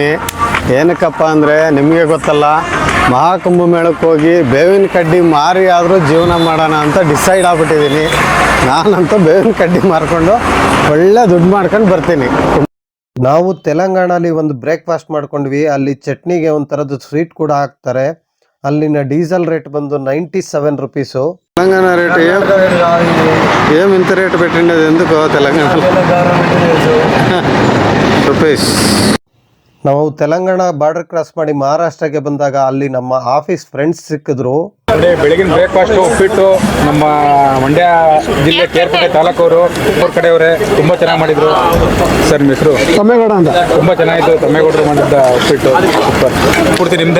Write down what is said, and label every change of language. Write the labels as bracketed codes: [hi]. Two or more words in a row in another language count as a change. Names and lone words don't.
[kn] ಏನಕ್ಕಪ್ಪ ಅಂದರೆ ನಿಮಗೆ ಗೊತ್ತಲ್ಲ, ಮಹಾಕುಂಭ ಮೇಳಕ್ಕೆ ಹೋಗಿ ಬೇವಿನ ಕಡ್ಡಿ ಮಾರಿ ಆದರೂ ಜೀವನ ಮಾಡೋಣ ಅಂತ ಡಿಸೈಡ್ ಆಗ್ಬಿಟ್ಟಿದ್ದೀನಿ. ನಾನಂತೂ ಬೇವಿನ ಕಡ್ಡಿ ಮಾರ್ಕೊಂಡು ಒಳ್ಳೆ ದುಡ್ಡು ಮಾಡ್ಕೊಂಡು ಬರ್ತೀನಿ. ನಾವು ತೆಲಂಗಾಣಲ್ಲಿ ಒಂದು ಬ್ರೇಕ್ಫಾಸ್ಟ್ ಮಾಡ್ಕೊಂಡ್ವಿ. ಅಲ್ಲಿ ಚಟ್ನಿಗೆ ಒಂದು ಥರದ್ದು ಸ್ವೀಟ್ ಕೂಡ ಹಾಕ್ತಾರೆ. ಅಲ್ಲಿನ ಡೀಸೆಲ್ ರೇಟ್ ಬಂದು 97 రూపీసు. [te] తెలంగాణ రేట్ ఏం ఇంత రేటు పెట్టిండేది ఎందుకు తెలంగాణ రూపీస్? [kn] ನಾವು ತೆಲಂಗಾಣ ಬಾರ್ಡರ್ ಕ್ರಾಸ್ ಮಾಡಿ ಮಹಾರಾಷ್ಟ್ರಕ್ಕೆ ಬಂದಾಗ ಅಲ್ಲಿ ನಮ್ಮ ಆಫೀಸ್ ಫ್ರೆಂಡ್ಸ್ ಸಿಕ್ಕಿದ್ರು. ಬೆಳಗಿನ ಬ್ರೇಕ್ಫಾಸ್ಟ್ ಉಪ್ಪಿಟ್ಟು ನಮ್ಮ ಮಂಡ್ಯ ಜಿಲ್ಲೆ ಕೇರ್ಪೇಟೆ ತಾಲೂಕವರು ಊರ ಕಡೆಯವರೇ ತುಂಬ ಚೆನ್ನಾಗಿ ಮಾಡಿದ್ರು ಸರ್. ನಿಮ್ಮ ಹೆಸರು? ತಮ್ಮೇಗೌಡ ಅಂತ. ತುಂಬ ಚೆನ್ನಾಗಿತ್ತು. ತಮ್ಮೇಗೌಡರು ಮಾಡಿದ್ದ ಉಪ್ಪಿಟ್ಟು ಸೂಪರ್. ಪೂರ್ತಿ ನಿಮ್ದೇ?